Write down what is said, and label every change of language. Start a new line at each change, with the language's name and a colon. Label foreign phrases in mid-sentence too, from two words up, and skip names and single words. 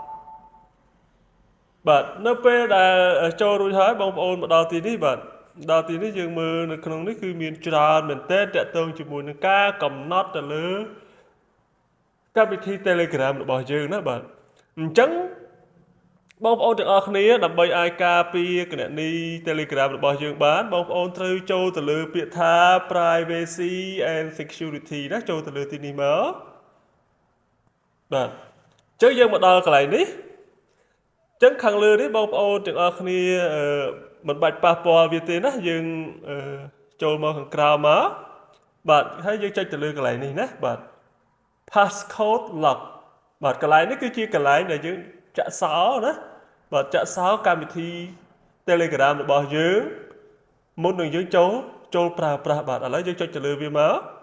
Khmer: បាទនៅពេលដែលចូលរួចហើយបងប្អូនមកដល់ទីនេះបាទដល់ទីនេះយើងមើលនៅក្នុងនេះគឺមានច្រើនមែនទែនតាក់ទងជាមួយនឹងការកំណត់ទៅលើ កម្មវិធី Telegram របស់យើងណាបាទអញ្ចឹងបងប្អូនទាំងអស់គ្នាដើម្បីអាចការពារគណនី Telegram របស់យើងបានបងប្អូន ត្រូវចូលទៅលើពាក្យថា
English: privacy and security
Khmer: ណាចូលទៅលើទីនេះមកបាទអញ្ចឹងយើងមកដល់កន្លែងនេះ អញ្ចឹងខាងលើនេះបងប្អូនទាំងអស់គ្នាមិនបាច់ប៉ះពាល់វាទេណាយើងចូលមកខាងក្រៅមកបាទហើយយើងចុចទៅលើកន្លែងនេះណាបាទ
English: passcode lock
Khmer: បាទកន្លែងនេះគឺជាកន្លែងដែលយើងចាក់សោណាបាទចាក់សោកម្មវិធី Telegram របស់យើងមុននឹងយើងចូលប្រើប្រាស់បាទឥឡូវយើងចុចទៅលើវាមក